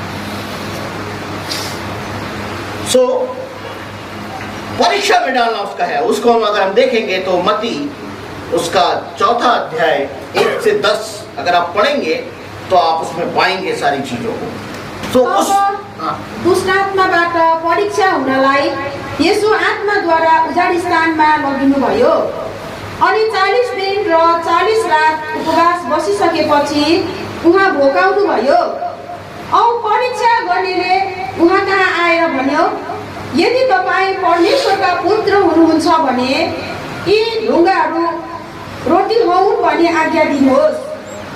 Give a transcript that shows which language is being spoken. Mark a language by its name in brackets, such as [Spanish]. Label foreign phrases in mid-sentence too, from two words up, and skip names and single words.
[Hindi] सो परीक्षा में डालना उसका है। उसको हम अगर हम देखेंगे तो मत्ती उसका 4 अध्याय 1 से 10 अगर आप पढ़ेंगे तो आप उसमें पाएंगे सारी चीजों को। तो उस [Nepali] दुष्टात्माबाट परीक्षा हुनलाई येशू आत्माद्वारा उजाड स्थानमा लगिनुभयो। अनि 40 दिन र 40 रात उपवास बसिसकेपछि उहाँ भोकाउनु भयो। औ परीक्षा गर्नेले उहाँ कहाँ आएर भन्यो, यदि तपाईँ परमेश्वरका पुत्र हुनुहुन्छ भने यी ढुङ्गाहरू रोटी हुन् भनी आज्ञा दिनुहोस्।